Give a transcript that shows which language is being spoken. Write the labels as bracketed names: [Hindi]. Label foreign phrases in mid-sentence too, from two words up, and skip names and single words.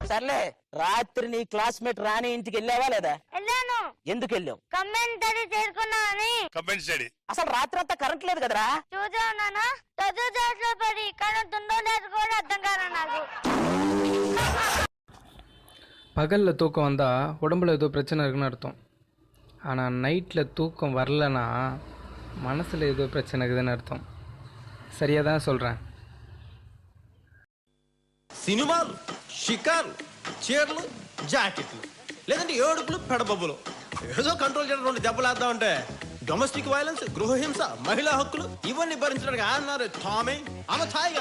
[Telugu] సర్లే రాత్రి నీ క్లాస్మేట్ రాణి ఇంటికి వెళ్ళావా లేదా? వెళ్ళాను. ఎందుకు వెళ్ళావు? [English] combine study [Telugu] చేసుకున్నానని. [English] combine study? [Telugu] అసలు రాత్రి అంతా కరెంట్ లేదు కదరా? చూసావు నాన్న, చదువు దాంట్లో పడి కరెంట్ ఉందో లేదు కూడా అర్థం కాదు నాకు. [Tamil] பகலில் தூக்கம் வந்தால் உடம்புல ஏதோ பிரச்சனை இருக்குன்னு அர்த்தம். ஆனால் நைட்டில் தூக்கம் வரலனா மனசில் ஏதோ பிரச்சனை இருக்குதுன்னு அர்த்தம். சரியாக தான் சொல்கிறேன். [Telugu] సినిమాలు, షికార్లు, చీరలు, జాకెట్లు, లేదంటే ఏడుపులు, పెడబొబ్బులు, ఏదో కంట్రోల్ చేయడం 2 దెబ్బలేద్దామంటే [English] domestic violence, [Telugu] గృహహింస, మహిళా హక్కులు ఇవన్నీ భరించడానికి అన్నారు టామీ అమథాయిగా.